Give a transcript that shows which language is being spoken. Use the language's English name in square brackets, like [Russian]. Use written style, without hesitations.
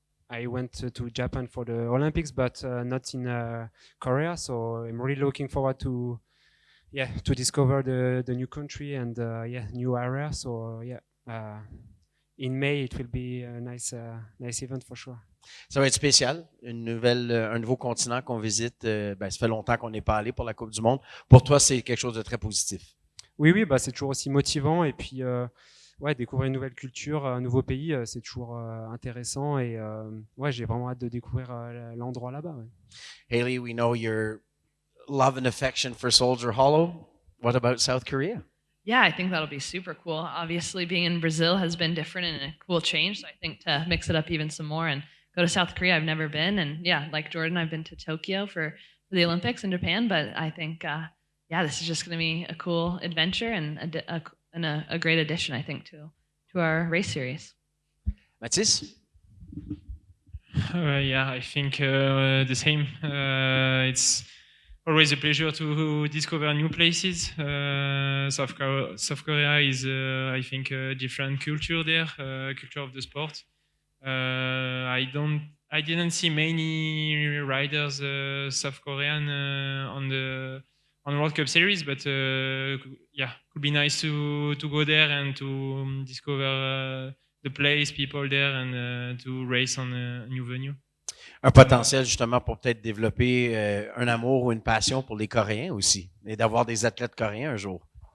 [English] I went to Japan for the Olympics, but not in Korea. So I'm really looking forward to discover the new country and new area. So in May it will be a nice event for sure. [French] Ça va être spécial, un nouveau continent qu'on visite. Ça fait longtemps qu'on n'est pas allé pour la Coupe du Monde. Pour toi, c'est quelque chose de très positif. Oui, c'est toujours aussi motivant et puis découvrir une nouvelle culture, un nouveau pays, c'est toujours intéressant et j'ai vraiment hâte de découvrir l'endroit là-bas. Ouais. [English] Haley, we know your love and affection for Soldier Hollow. What about South Korea? Yeah, I think that'll be super cool. Obviously, being in Brazil has been different and a cool change. So I think to mix it up even some more and go to South Korea, I've never been. And yeah, like Jordan, I've been to Tokyo for the Olympics in Japan. But I think, this is just going to be a cool adventure and a great addition, I think, to our race series. Mathis? I think the same. It's always a pleasure to discover new places. South Korea is, I think, a different culture there, culture of the sport. I didn't see many riders South Korean on the World Cup Series, but could be nice to go there and to discover the place, people there, and to race on a new venue. [French] Un potentiel justement pour peut-être développer un amour ou une passion pour les Coréens aussi, et d'avoir des athlètes coréens un jour.